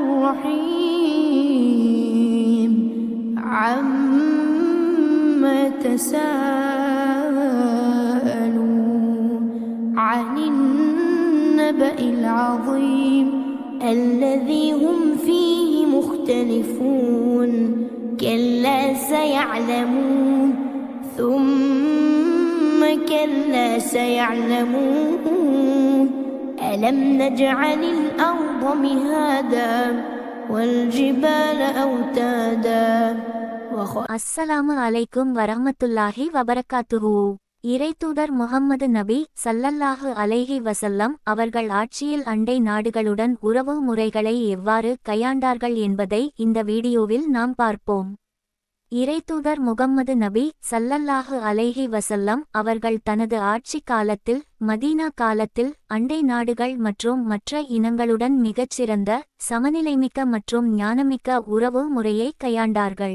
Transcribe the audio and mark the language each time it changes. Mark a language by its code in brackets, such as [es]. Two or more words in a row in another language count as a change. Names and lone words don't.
[ar] الرحيم عما يتساءلون عن النبأ العظيم الذي هم فيه مختلفون كلا سيعلمون ثم كلا سيعلمون ألم نجعل الأرض مهادا والجبال أوتادا السلام عليكم ورحمة الله وبركاته. [ta] இறைத்தூதர் முஹம்மது நபி [ar] صلى الله عليه وسلم [ta] அவர்கள் ஆட்சியில் அண்டை நாடுகளுடன் உறவு முறைகளை எவ்வாறு கையாண்டார்கள் என்பதை இந்த வீடியோவில் நாம் பார்ப்போம். இறைத்தூதர் முகம்மது நபி [ar] صلى الله عليه وسلم [ta] அவர்கள் தனது ஆட்சி காலத்தில் மதீனா காலத்தில் அண்டை நாடுகள் மற்றும் மற்ற இனங்களுடன் மிகச்சிறந்த சமநிலைமிக்க மற்றும் ஞானமிக்க உறவு முறையை கையாண்டார்கள்.